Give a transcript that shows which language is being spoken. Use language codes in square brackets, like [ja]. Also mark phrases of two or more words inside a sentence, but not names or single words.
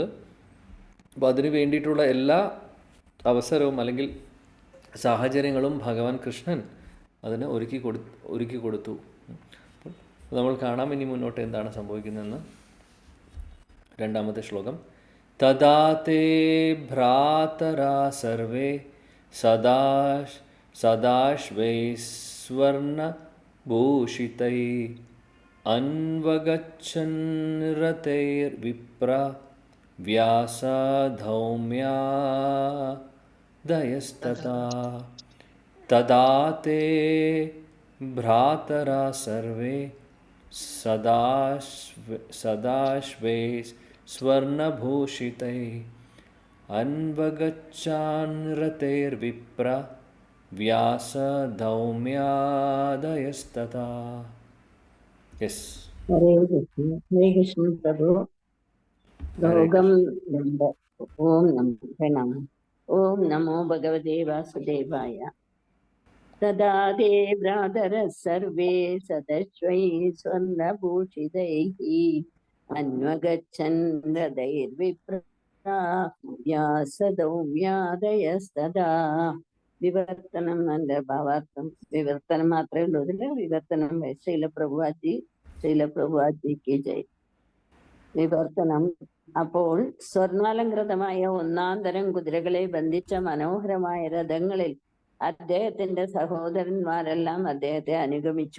[ml] അപ്പോൾ അതിനു വേണ്ടിയിട്ടുള്ള എല്ലാ അവസരവും അല്ലെങ്കിൽ സാഹചര്യങ്ങളും ഭഗവാൻ കൃഷ്ണൻ അതിന് ഒരുക്കി കൊടുത്തു. നമ്മൾ കാണാം ഇനി മുന്നോട്ട് എന്താണ് സംഭവിക്കുന്നതെന്ന്. 2-ാമത്തെ ശ്ലോകം. [sa] തദാ തേ ഭ്രാതരാ സർവേ സദാ सदाश्वैस्वर्णभूषितैः अन्वगच्छन् रथैर्विप्र व्यासधौम्यादयस्तथा तदा ते भ्रातरा सर्वे सदाश्वै स्वर्णभूषितैः अन्वगच्छन् रथैर्विप्र व्यासधौम्यादयस्तथा. [en] Yes. [sa] हरे कृष्ण प्रभु. भोगम दंड. ओम नमो प्रणाम. ओम नमो भगवते वासुदेवाय. तदा ते भ्रातरः सर्वे सदश्वै स्वर्णभूषितैः अन्वगच्छन् रथैर्विप्रा വ്യാസദൗമ്യാദയസ്തദാ. [ml] വിവർത്തനം എന്റെ ഭാവാർത്ഥം. വിവർത്തനം മാത്രമേ ഉള്ളൂ ഇതില്. വിവർത്തനം ശീലപ്രഭുവാജിക്ക് ജയ്. വിവർത്തനം. അപ്പോൾ സ്വർണാലങ്കൃതമായ ഒന്നാം തരം കുതിരകളെ ബന്ധിച്ച മനോഹരമായ രഥങ്ങളിൽ അദ്ദേഹത്തിന്റെ സഹോദരന്മാരെല്ലാം അദ്ദേഹത്തെ അനുഗമിച്ചു.